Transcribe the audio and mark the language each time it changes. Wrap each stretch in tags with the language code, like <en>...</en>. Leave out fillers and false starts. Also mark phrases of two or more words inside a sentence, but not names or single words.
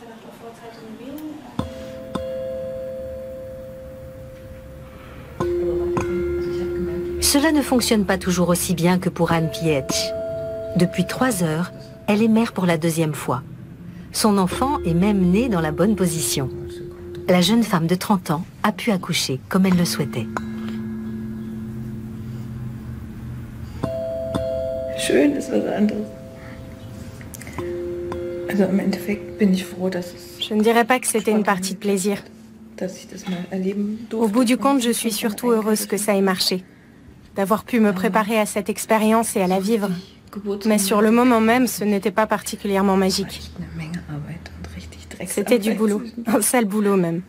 <fr>Cela ne fonctionne pas toujours aussi bien que pour Anne Pietsch. Depuis 3 heures, elle est mère pour la 2e fois. Son enfant est même né dans la bonne position. La jeune femme de 30 ans a pu accoucher comme elle le souhaitait.</fr> <de>Schön ist was anderes. Also im Endeffekt bin ich froh, dass</de> <fr>Je ne dirais pas que c'était une partie de plaisir. Au bout du compte, je suis surtout heureuse que ça ait marché, d'avoir pu me préparer à cette expérience et à la vivre. Mais sur le moment même, ce n'était pas particulièrement magique. C'était du boulot, un sale boulot même.</fr>